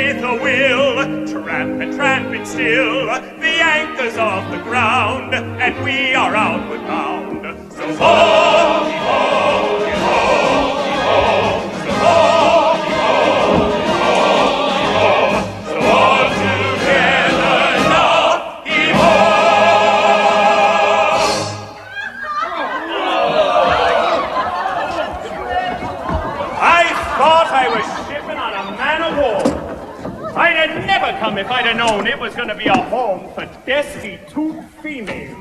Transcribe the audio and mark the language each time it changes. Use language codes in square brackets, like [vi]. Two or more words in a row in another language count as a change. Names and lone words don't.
[en] a will, tramping still, the anchors off the ground, and we are outward bound. So ho, ho, ho, ho, so ho, ho, ho, so all together now, he-ho! I thought I was shipping on a man of war. I'd have never come if I'd have known it was going to be a home for destitute females.